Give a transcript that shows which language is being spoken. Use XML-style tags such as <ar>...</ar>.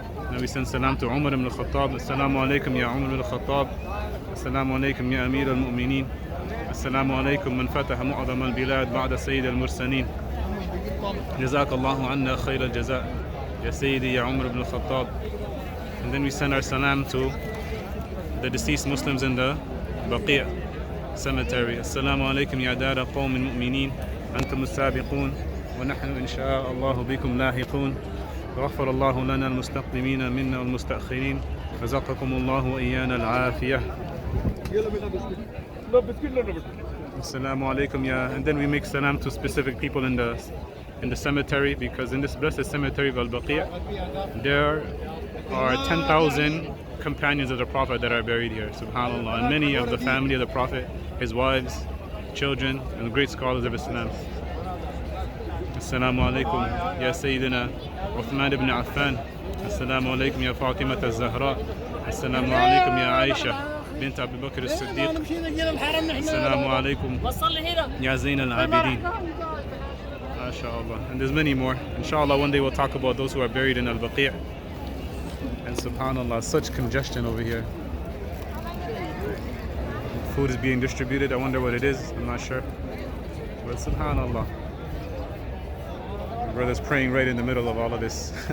<ar>النبي صلى الله عليه وسلم عمر بن الخطاب. السلام عليكم يا عمر بن الخطاب. السلام عليكم يا أمير المؤمنين. السلام عليكم من فتح معظم البلاد بعد سيد المرسلين. جزاك الله عنا خير الجزاء يا سيدي يا عمر بن الخطاب.</ar> <en>And then we send our salam to the deceased Muslims in the Baqi' cemetery.</en> <ar>السلام عليكم يا دار قوم المؤمنين أنتم السابقون ونحن إن شاء الله بكم لاحقون. غفر الله لنا المستقدمين منا والمستأخرين. رزقكم الله وإيانا العافية.</ar> <en>Assalamu alaikum, yeah. And then we make salam to specific people in the cemetery, because in this blessed cemetery of Al-Baqi' there are 10,000 companions of the Prophet that are buried here, subhanallah, and many of the family of the Prophet, his wives, children, and great scholars of Islam.</en> <ar>Assalamu alaikum ya Sayyidina Uthman ibn Affan. Assalamu alaikum ya Fatimah al-Zahra. Assalamu alaikum ya Aisha بنت أبي بكر الصديق. السلام عليكم يا زين العابدين.</ar> <en>MashaAllah. And there's many more. Inshallah, one day we'll talk about those who are buried in Al-Baqi'. And subhanallah, such congestion over here. Food is being distributed. I wonder what it is. I'm not sure. But subhanallah, my brother's praying right in the middle of all of this.</en>